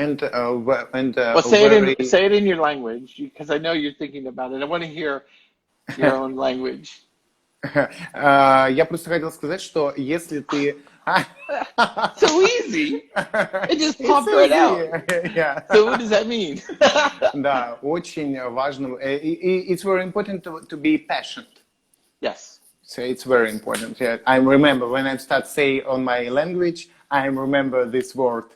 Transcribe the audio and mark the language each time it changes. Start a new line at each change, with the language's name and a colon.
English: say it in your language, because I know you're thinking about it. I want to hear your own language.
Russian: Я просто хотел сказать, что если ты...
English: So easy. It just popped right out. Yeah. So what does that mean?
Russian: Да, очень важно.
English: It's very important to be passionate. Yes. So it's very important. Yeah. I remember when I start saying on my language, I remember this word.